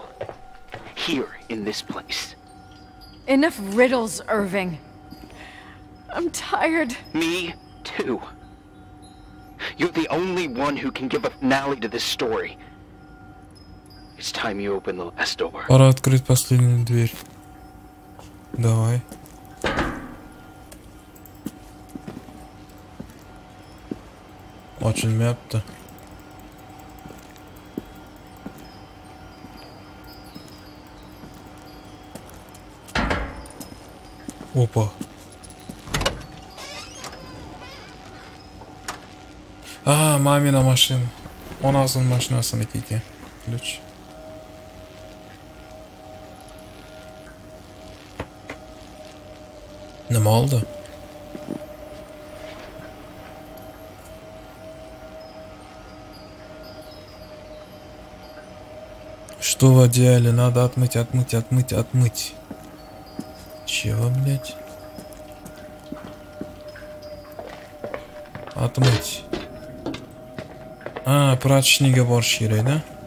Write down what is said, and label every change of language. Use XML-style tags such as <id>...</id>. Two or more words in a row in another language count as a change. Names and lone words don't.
<en>Here, in this place. Enough riddles, Irving. I'm tired. Me, too. You're the only one who can give a finale to this story. It's time you open the last door.</en> <ru>Пора открыть последнюю дверь. Давай. Ochilmayapti. Опа. Мамина машина.</ru> <uz>Onasining mashinasini ekan. Ключ. Nima oldi?</uz> <ru>Что в одеяле? Надо отмыть. Чего, блядь? Отмыть.</ru> <uz>Прачечныйga borish kerak,</uz> <ru>да?</ru>